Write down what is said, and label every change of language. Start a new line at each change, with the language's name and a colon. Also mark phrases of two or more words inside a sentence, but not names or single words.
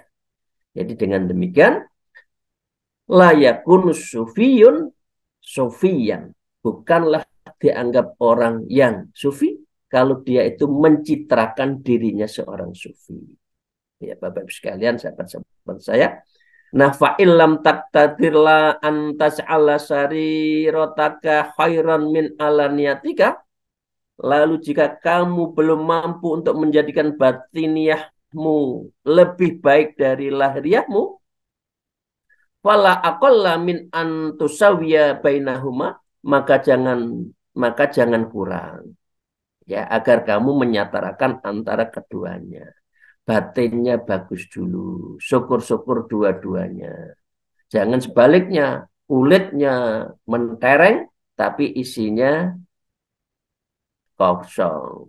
Indonesian: Jadi dengan demikian,
Arabic: لا يكون صوفي صوفيا.
Indonesian: Bukanlah dianggap orang yang sufi kalau dia itu mencitrakan dirinya seorang sufi. Ya Bapak-Ibu sekalian, sahabat-sahabat saya. Nah,
Arabic: فإن لم تقتدر أن تجعل سريرتك خيرا من علانيتك.
Indonesian: Lalu jika kamu belum mampu untuk menjadikan batiniahmu lebih baik dari lahiriahmu,
Arabic: فلا أقل من أن تساوي بينهما,
Indonesian: maka jangan kurang. Ya, agar kamu menyatarakan antara keduanya. Batinnya bagus dulu, syukur-syukur dua-duanya. Jangan sebaliknya, kulitnya mentereng tapi isinya kosong.